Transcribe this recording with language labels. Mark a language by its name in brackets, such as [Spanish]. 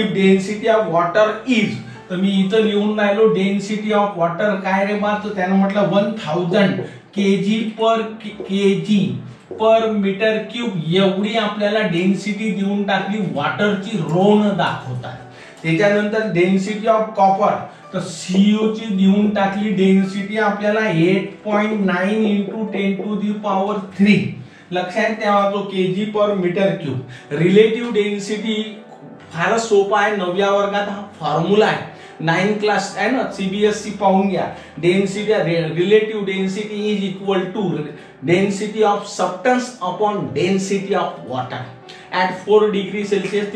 [English] if density of water is, [Marathi] तर मी इथं लिहून राहिलो डेन्सिटी ऑफ वॉटर काय रे बा, तर त्यानं म्हटलं 1000 kg पर kg पर मीटर क्यूब एवढी आपल्याला डेन्सिटी देऊन टाकली वॉटरची, रो न दाखवतात. त्याच्यानंतर डेन्सिटी ऑफ कॉपर, तर सीओ ची देऊन टाकली डेन्सिटी आपल्याला 8.9 इंटू 10 टू दी पॉवर 3. लक्षात ठेवा तो केजी पर मीटर क्यूब. रिलेटिव्ह डेन्सिटी फारच सोपा आहे, 9व्या वर्गात हा फॉर्म्युला आहे. 9 क्लास आहे ना सीबीएसई पाहून घ्या. [English] Density relative density is equal to density of substance upon density of water at 4 degree Celsius.